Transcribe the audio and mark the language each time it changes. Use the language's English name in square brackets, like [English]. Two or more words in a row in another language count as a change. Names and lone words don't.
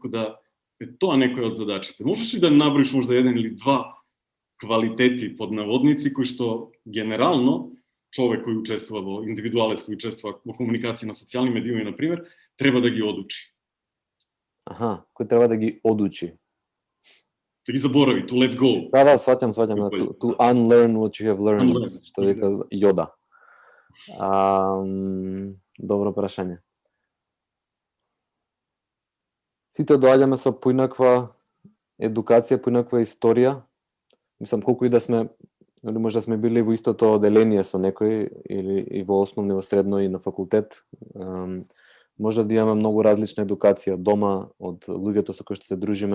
[Macedonian] Како да тоа некој од задачите. Можеш ли да наброиш можда еден или два квалитети под наводници кои што генерално човек кој учествува во индивидуалец кој учествува во комуникација на социјални медиуми на пример треба да ги одучи. Аха, кој треба да ги одучи. Да ги заборави, [English] to let go. [Macedonian] Да, сваќам, [English] to unlearn what you have learned, Unlearn, [Macedonian] што вика Јода. Добро прашање. Сите доаѓаме со поинаква едукација, поинаква историја. Мислам, колку и да сме, или може да сме били во истото оделение со некој, или и во основно, во средно и на факултет, може да имаме многу различна едукација дома од луѓето со кои што се дружиме.